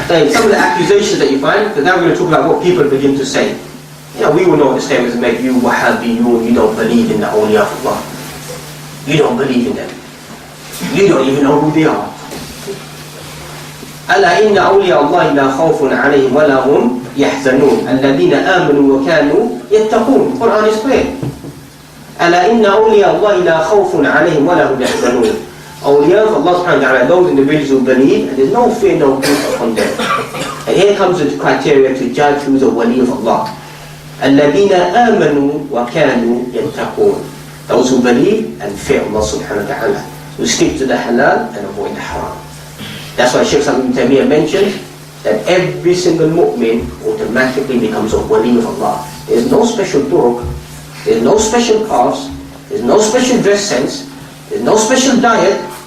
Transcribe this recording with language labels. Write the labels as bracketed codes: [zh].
[en] Some of the accusations that you find, because now we're going to talk about what people begin to say. We all know what the statements make you Wahhabiyun, you don't believe in the awliya of Allah. You don't believe in them. You don't even know who they are. [ar] ألا إن أولياء الله لا خوف عليهم ولا هم يحزنون الذين آمنوا وكانوا يتقون. [en] The Quran is clear. [ar] ألا إن أولياء الله لا خوف عليهم ولا هم يحزنون. [en] Awliya of Allah subhanahu wa ta'ala, those individuals who believe, and there's no fear, no grief upon them. And here comes the criteria to judge who's a wali of Allah. [ar] الذين آمنوا وكانوا يتقون. [en] Those who believe and fear Allah subhanahu wa ta'ala, who stick to the halal and avoid the haram. That's why Shaykh Ibn Taymiyyah mentioned that every single mu'min automatically becomes a wali of Allah. There's no special turuq, there's no special paths, there's no special dress sense, there's no special diet.